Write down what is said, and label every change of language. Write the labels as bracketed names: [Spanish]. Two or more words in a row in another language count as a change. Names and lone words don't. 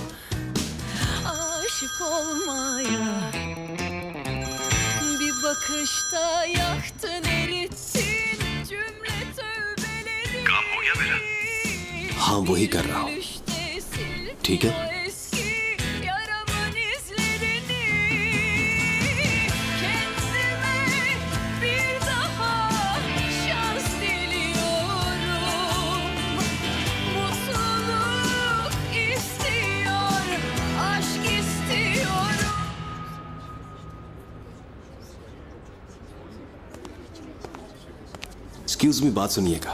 [Turkish] Aşık olmaya bir bakışta yaktın erittin cümle tövbeleri. [Hindi] काम हो गया मेरा? हाँ वही कर रहा हूँ। ठीक है? [Turkish] Eski yaramın izlerini kendime bir daha şans diliyorum. Mutluluk istiyor, aşk istiyorum. [English] excuse me, [Hindi] बात सुनिएगा।